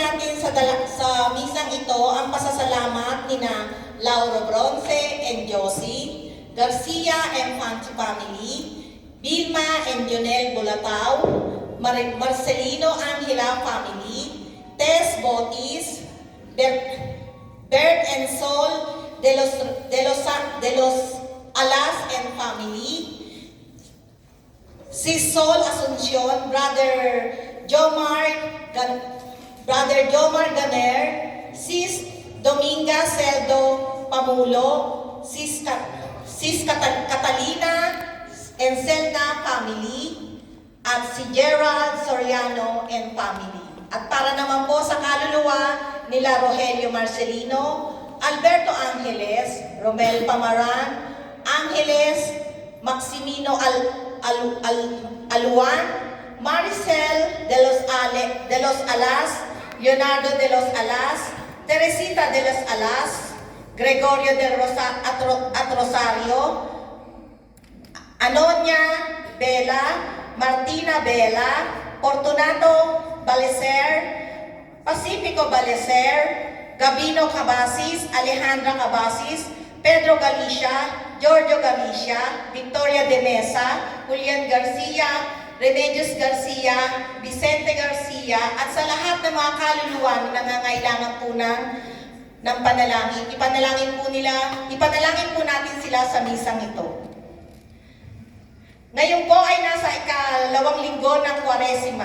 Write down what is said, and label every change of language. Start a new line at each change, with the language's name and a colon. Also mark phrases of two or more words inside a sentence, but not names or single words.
Filipino: natin sa misang ito ang pasasalamat ni na Lauro Bronce and Josie, Garcia and Fancy family, Vilma and Jonel Bulatao, Marcelino Angela family, Tess Botis, Bert and Sol de los Alas
English: and family,
Filipino: Sis Sol Asuncion, Brother Jomar Ganer, Sis Dominga Celdo Pamulo, Sis Catalina and Zelda family, at si Gerald Soriano
English: and family.
Filipino: At para naman po sa kaluluwa nila Rogelio Marcelino, Alberto Angeles, Romel Pamaran, Angeles Maximino Aluan, Maricel de los Alas, Leonardo de los Alas, Teresita de los Alas, Gregorio de Rosario, Anonia Bela, Martina Bela, Fortunato Balecer, Pacifico Balecer, Gabino Cabasis, Alejandra Cabasis, Pedro Galicia, Giorgio Galicia, Victoria de Mesa, Julian Garcia, Remedios Garcia, Vicente Garcia, at sa lahat ng mga kaluluwa na nangangailangan po ng panalangin. Ipanalangin po natin sila sa misang ito. Ngayon po ay nasa ikalawang linggo ng Kwaresima.